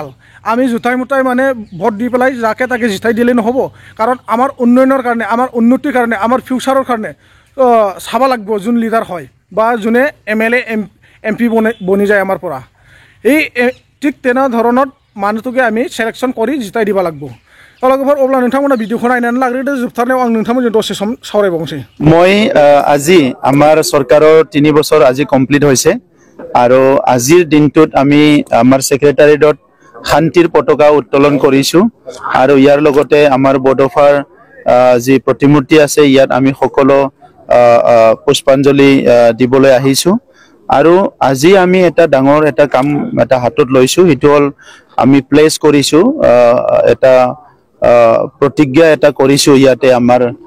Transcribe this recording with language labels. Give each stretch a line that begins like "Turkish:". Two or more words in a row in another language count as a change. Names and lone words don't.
Assamese: আমি জোতাই মোটাই মানে ভোট দি পেলাই যাকে তাকে জিতাই দিলে নহ'ব কাৰণ আমাৰ উন্নয়নৰ কাৰণে আমাৰ উন্নতিৰ কাৰণে আমাৰ ফিউচাৰৰ কাৰণে চাব লাগিব যোন লিডাৰ হয় বা যোনে MLA MP বনি যায় আমাৰ পৰা এই ঠিক তেনেধৰণত মানুহটোকে আমি সিলেকশ্যন কৰি জিতাই দিব লাগিব।
Bodo: লগৰ অब्ला नोंथांमोना भिडिअखौ नायनानै लाग्रोदो जोबथारनायाव आं नोंथांमोनजों दसे सम सावरायबावनोसै।
Assamese: মই আজি আমাৰ চৰকাৰৰ 3 বছৰ আজি কমপ্লিট হৈছে আৰু আজিৰ দিনটোত আমি আমাৰ সেক্ৰেটাৰিয়েটত শান্তিৰ পতাকা উত্তোলন কৰিছো আৰু ইয়াৰ লগতে আমাৰ বডোফাৰ যি প্ৰতিমূৰ্তি আছে ইয়াত আমি সকলো পুষ্পাঞ্জলি দিবলৈ আহিছো আৰু আজি আমি এটা ডাঙৰ এটা কাম এটা হাতত লৈছো সেইটো হ'ল আমি প্লেস কৰিছো এটা প্ৰতিজ্ঞা এটা কৰিছো ইয়াতে আমাৰ